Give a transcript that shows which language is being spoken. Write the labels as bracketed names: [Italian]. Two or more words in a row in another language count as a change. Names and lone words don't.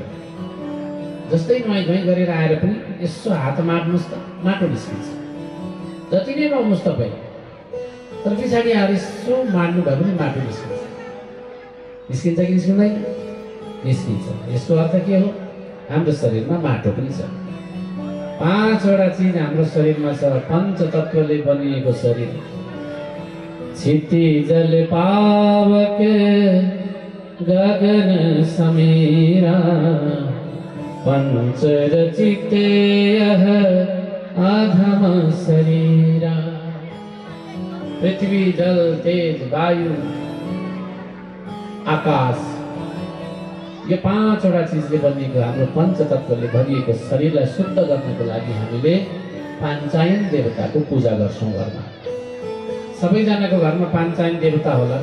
[Nepali] जस्तै नुहाइ धुवाइ गरेर आएर पनि यसो हात मार्नुहोस् त माटो निस्किन्छ, जति नै नुहाउनुहोस् तपाईँ, तर पछाडि आएर यसो मार्नु भयो भने माटो निस्किन्छ। निस्किन्छ कि निस्किँदैन? निस्किन्छ। यसको अर्थ के हो? हाम्रो शरीरमा माटो पनि छ। 5वटा चिज हाम्रो शरीरमा छ। पञ्चतत्त्वले बनिएको शरीर। [Awadhi] क्षितिजल पावक गगन समीरा, पंचरचिते यह आधम शरीरा। [Nepali] पृथ्वी जल तेज वायु आकाश यो पाँचवटा चिजले बनिएको हाम्रो पञ्चतत्वले भरिएको शरीरलाई शुद्ध गर्नको लागि हामीले पाञ्चायन देवताको पूजा गर्छौँ घरमा। सबैजनाको घरमा पाञ्चायन देवता होला।